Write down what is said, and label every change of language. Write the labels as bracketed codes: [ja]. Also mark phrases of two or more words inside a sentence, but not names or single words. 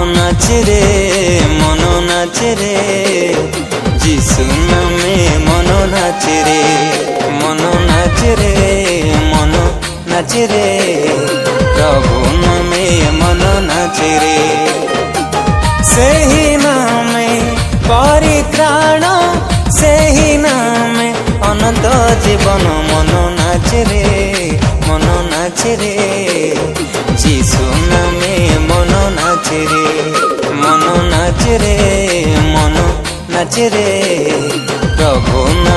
[bn] নাচে রে মন নাচে রে, যিশু নামে মন নাচে রে, মন নাচে রে, মন নাচে রে, প্রভু নামে মন নাচে রে। [or] ସେହି ନାମେ ପରିତ୍ରାଣ, ସେହି ନାମେ ଅନନ୍ତ ଜୀବନ। ମନ ନାଚେ ରେ ମନ ନାଚେ ରେ, ଯୀଶୁ ନାମେ ମନ ନାଚେ ରେ, ମନ ନାଚେ ରେ, ମନ ନାଚେ ରେ, ପ୍ରଭୁ